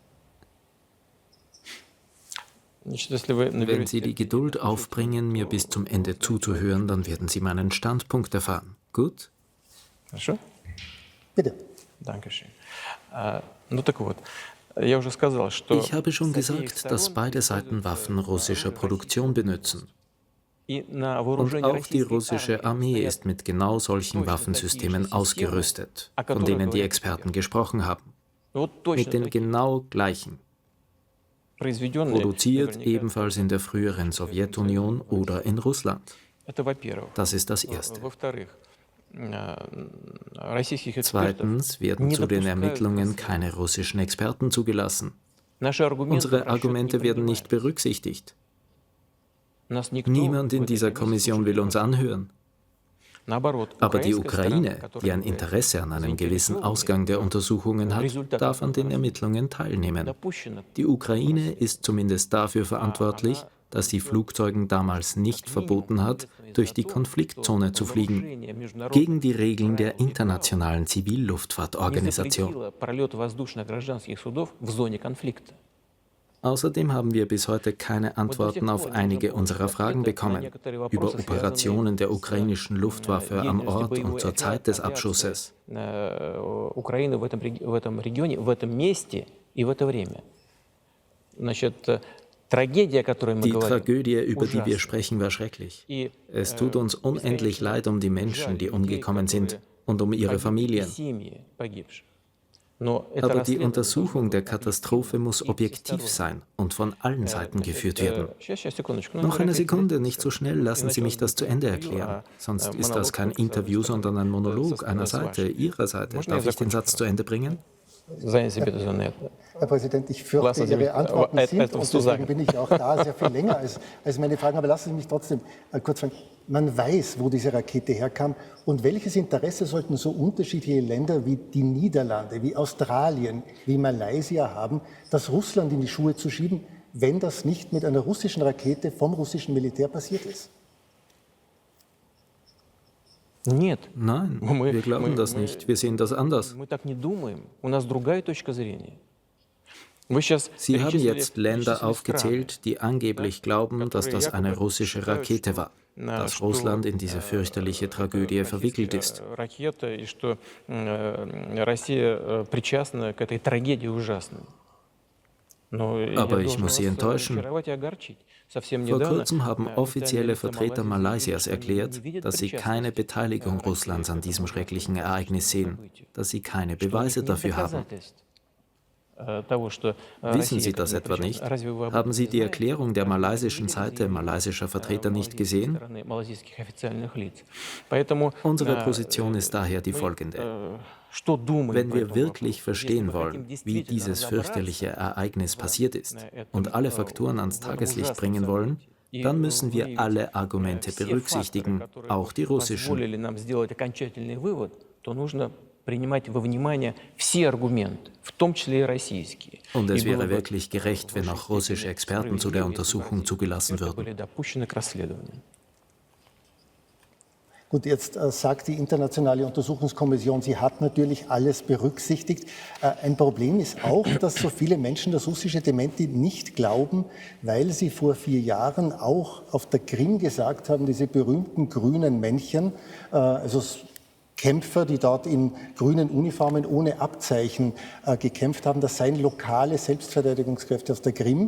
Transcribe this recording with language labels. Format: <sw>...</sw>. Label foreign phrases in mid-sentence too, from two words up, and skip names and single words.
<de>Wenn Sie die Geduld aufbringen, mir bis zum Ende zuzuhören, dann werden Sie meinen Standpunkt erfahren. Gut? Bitte. Dankeschön.</de> <ru>Ну так вот, я уже сказал, что</ru> <de>Ich habe schon gesagt, dass beide Seiten Waffen russischer Produktion benutzen.</de> <ru>и на</ru> <de>Und</de> <ru>вооружении</ru> <de>auch die</de> <ru>российской</ru> <de>russische</de> <ru>армии</ru> <de>Armee ist mit genau solchen Waffensystemen ausgerüstet, von denen die Experten gesprochen haben.</de> <ru>вот</ru> <de>Mit</de> <ru>точно</ru> <de>den</de> <ru>такие,</ru> <de>genau gleichen.</de> <ru>произведенные,</ru> <de>Produziert</de> <ru>наверняка,</ru> <de>ebenfalls in der früheren Sowjetunion oder in Russland.</de> <ru>это во-первых.</ru> <de>Das ist das Erste.</de> <ru>Во-вторых, российских экспертов</ru> <de>Zweitens werden</de> <ru>не</ru> <de>zu den</de> <ru>допускают</ru> <de>Ermittlungen</de> <ru>к</ru> <de>keine russischen Experten zugelassen.</de> <ru>Наши аргументы</ru> <de>Unsere</de> <ru>в расчет</ru> <de>Argumente</de> <ru>не</ru> <de>werden nicht</de> <ru>принимают.</ru> <de>berücksichtigt.</de> <ru>Нас никто</ru> <de>Niemand</de> <ru>в</ru> <de>in</de> <ru>этой</ru> <de>dieser</de> <ru>комиссии</ru> <de>Kommission will uns anhören.</de> <ru>Naoborot,</ru> <de>Aber die</de> <ru>украинская</ru> <de>Ukraine,</de> <ru>сторона,</ru> <de>die ein</de> <ru>которая</ru> <de>Interesse an einem gewissen</de> <ru>заинтересована</ru> <de>Ausgang der Untersuchungen hat, darf an den Ermittlungen teilnehmen.</de> <ru>допущена</ru> <de>Die Ukraine ist zumindest dafür verantwortlich, dass sie Flugzeugen damals nicht verboten hat, durch die Konfliktzone zu fliegen, gegen die Regeln der Internationalen</de> <ru>не</ru> <de>Zivilluftfahrtorganisation.</de> <ru>запретила пролет воздушных гражданских судов в зоне конфликта.</ru> <de>Außerdem haben wir bis heute keine Antworten auf einige unserer Fragen bekommen über Operationen der ukrainischen Luftwaffe am Ort und zur Zeit des Abschusses.</de> <ru>Украины в этом регионе, в этом месте и в это время. Значит, трагедия, о которой мы</ru> <de>Die</de> <ru>говорим,</ru> <de>Tragödie, über die wir</de> <ru>ужасна.</ru> <de>sprechen, war schrecklich.</de> <ru>И</ru> <de>Es tut uns unendlich leid um die Menschen, die umgekommen sind und um ihre</de> <ru>погибли</ru> <de>Familien.</de> <ru>семьи погибших. Но это</ru> <de>Aber die</de> <ru>расследование</ru> <de>Untersuchung der</de> <ru>должно быть</ru> <de>Katastrophe muss</de> <ru>объективно и</ru> <de>objektiv</de> <ru>всесторонне.</ru> <de>sein und von allen Seiten geführt werden.</de> <ru>Сейчас, секундочку.</ru> <de>Noch eine Sekunde, nicht so schnell, lassen Sie mich das zu Ende erklären. Sonst ist das kein Interview, sondern ein Monolog einer Seite, Ihrer Seite. Darf ich den Satz zu Ende bringen? Seien Sie bitte so nett. Herr Präsident, ich fürchte, Lassen Sie Ihre mich Antworten sind, etwas und zu deswegen sagen. bin ich auch da sehr viel länger als meine Fragen, aber lassen Sie mich trotzdem kurz fragen. Man weiß, wo diese Rakete herkam und welches Interesse sollten so unterschiedliche Länder wie die Niederlande, wie Australien, wie Malaysia haben, das Russland in die Schuhe zu schieben, wenn das nicht mit einer russischen Rakete vom russischen Militär passiert ist?</de> <ru>Нет.</ru> <de>Nein, wir glauben das nicht. Wir sehen das anders.</de> <ru>Мы так не думаем. У нас другая точка зрения. Вы сейчас</ru> <de>Sie haben</de> <ru>перечислили</ru> <de>jetzt Länder</de> <ru>страны,</ru> <de>aufgezählt, die angeblich glauben, dass das eine russische Rakete war, dass Russland in diese fürchterliche Tragödie verwickelt ist.</de> <ru>Ракета, и что Россия причастна к этой трагедии ужасной. Но</ru> <de>Aber</de> <ru>я</ru> <de>ich</de> <ru>должен</ru> <de>muss Sie</de> <ru>вас</ru> <de>enttäuschen.</de> <ru>разочаровать и огорчить. Совсем</ru> <de>Vor</de> <ru>недавно</ru> <de>kurzem haben offizielle</de> <ru>официальные</ru> <de>Vertreter</de> <ru>Малайзии</ru> <de>Malaysias erklärt, dass sie keine Beteiligung Russlands an diesem schrecklichen Ereignis sehen, dass sie keine Beweise dafür haben. Wissen Sie das etwa nicht? Haben Sie die Erklärung der malaysischen Seite malaysischer Vertreter nicht gesehen? Unsere Position ist daher die folgende. Wenn wir wirklich verstehen wollen, wie dieses fürchterliche Ereignis passiert ist und alle Faktoren ans Tageslicht bringen wollen, dann müssen wir alle Argumente berücksichtigen, auch die russischen.</de> <ru>Принимать во внимание все аргументы, в том числе и российские.</ru> <de>Und es wäre wirklich gerecht, wenn auch russische Experten zu der Untersuchung zugelassen würden. Gut, jetzt sagt die Internationale Untersuchungskommission, sie hat natürlich alles berücksichtigt. Ein Problem ist auch, dass so viele Menschen das russische Dementi nicht glauben, weil sie vor 4 Jahren auch auf der Krim gesagt haben, diese berühmten grünen Männchen, also Kämpfer, die dort in grünen Uniformen ohne Abzeichen gekämpft haben, das seien lokale Selbstverteidigungskräfte auf der Krim.</de>